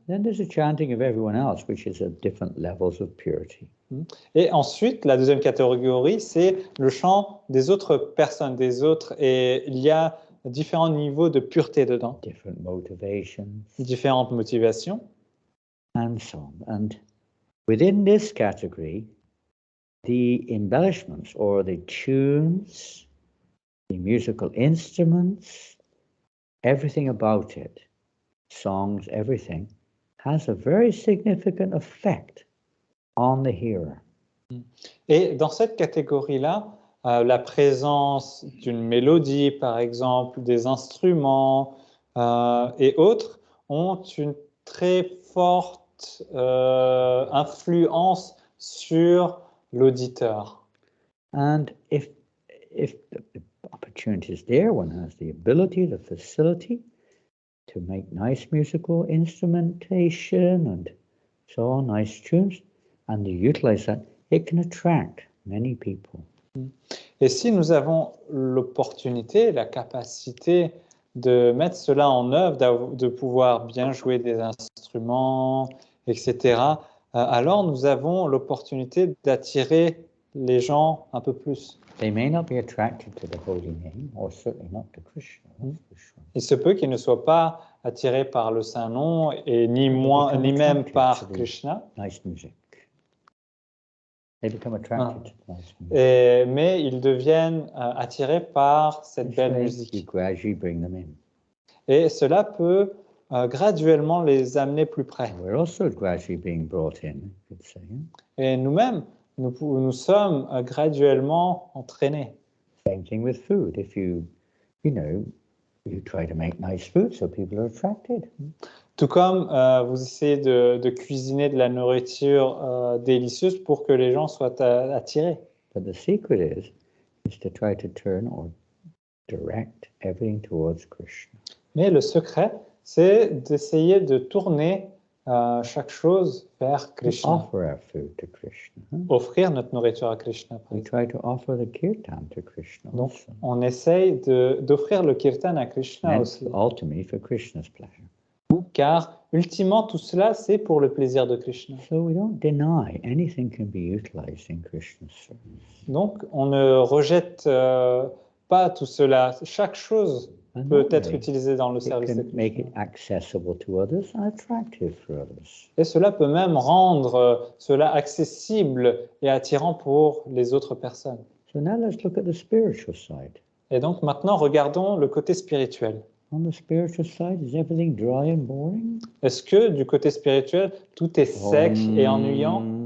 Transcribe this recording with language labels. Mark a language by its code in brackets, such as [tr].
[en] Then there's a chanting of everyone else, which is at different levels of purity. [fr] Et ensuite, la deuxième catégorie, c'est le chant des autres personnes, des autres, et il y a différents niveaux de pureté dedans, [en] Different motivations, [fr] différentes motivations. [en] and so on. And within this category, the embellishments or the tunes, the musical instruments, everything about it, songs, everything, has a very significant effect on the hearer. [fr] Et dans cette catégorie-là, la présence d'une mélodie, par exemple, des instruments et autres, ont une très forte influence sur l'auditeur. [en] And if the opportunity is there, one has the ability, the facility to make nice musical instrumentation and so on, nice tunes, and you utilize that, it can attract many people. [fr] Et si nous avons l'opportunité, la capacité de mettre cela en œuvre, de pouvoir bien jouer des instruments, etc., alors nous avons l'opportunité d'attirer les gens un peu plus. [en] They may not be attracted to the holy name, or certainly not to Krishna. [fr] Il se peut qu'ils ne soient pas attirés par le saint nom et ni même par Krishna. [en] Nice music. They become attracted to nice music. [fr] Mais ils deviennent attirés par cette belle musique. [en] You gradually bring them in. [fr] Et cela peut graduellement les amener plus près. [en] We're also gradually being brought in, you could say. [fr] Et nous-mêmes, nous sommes graduellement entraînés. [en] Same thing with food. If you try to make nice food, so people are attracted. [fr] Tout comme vous essayez de cuisiner de la nourriture délicieuse pour que les gens soient attirés. [en] But the secret is to try to turn or direct everything towards Krishna. [fr] Mais le secret, c'est d'essayer de tourner chaque chose vers Krishna. [en] Offer our food to Krishna. [fr] Offrir notre nourriture à Krishna. [en] We try to offer the kirtan to Krishna. [fr] Donc, [en] also. [fr] on essaye d'offrir le kirtan à Krishna aussi. [en] Ultimately for Krishna's pleasure. [fr] Car ultimement, tout cela, c'est pour le plaisir de Krishna. [en] So we don't deny anything can be utilized in Krishna's service. [fr] Donc, on ne rejette pas tout cela. Chaque chose peut être utilisée dans le service de Krishna. [en] Make it accessible to others and attractive for others. [fr] Et cela peut même rendre cela accessible et attirant pour les autres personnes. [en] So now let's look at the spiritual side. [fr] Et donc maintenant, regardons le côté spirituel. [en] On the spiritual side, is everything dry and boring? [fr] Est-ce que du côté spirituel, tout est sec et ennuyant?